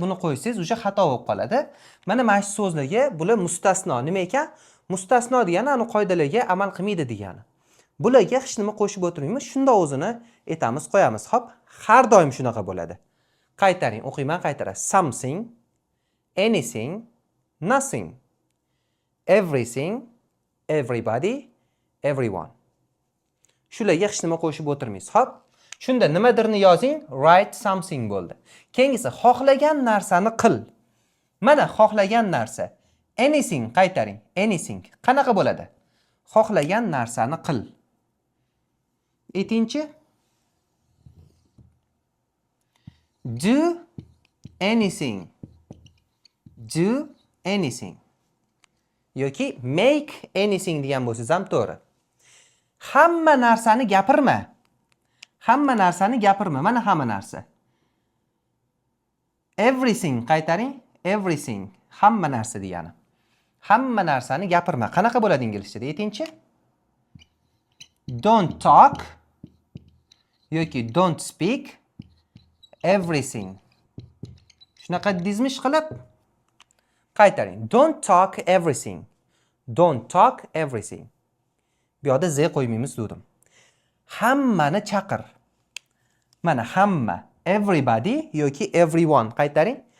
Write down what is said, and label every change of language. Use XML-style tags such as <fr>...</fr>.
<uz>Buni qo'ysangiz o'sha xato bo'lib qoladi. Mana mana shu so'zlarga bular mustasno. Nima ekan? Mustasno degani ani qoidalarga amal qilmaydi degani. Bularga hech nima qo'shib o'tirmaymiz. Shunda o'zini aytamiz, qo'yamiz. Hop, har doim shunaqa bo'ladi. Qaytaring, o'qiyman, qaytarasiz.</uz> <en>Something, anything, nothing, everything, everybody, everyone.</en> <uz>Shularga hech nima qo'shib o'tirmaysiz. Hop, shunda nimadirni yozing,</uz> <en>write something</en> <uz>bo'ldi. Keyingisi xohlagan narsani qil. Mana xohlagan narsa. Anything qaytaring. Anything. Qanaqa bo'ladi? Xohlagan narsani qil. Aytingchi.</uz> <en>Do anything. Do anything.</en> <uz>Yoki</uz> <en>make anything</en> <uz>degan bo'lsangiz ham to'g'ri. Hamma narsani gapirma. Hamma narsani gapirma. Mana hamma narsa. Everything qaytaring. Everything. Hamma narsa degani. Hamma narsani gapirma. Qanaqa bo'ladi inglizchada? Aytingchi.</uz> <en>Don't talk</en> <uz>yoki</uz> <en>don't speak everything.</en> <uz>Shunaqa dizmish qilib qaytaring.</uz> <en>Don't talk everything. Don't talk everything.</en> <uz>Bu yerda z qo'ymaymiz dedim. Hammani chaqir. Mana hamma, everybody yoki everyone qaytaring.</uz>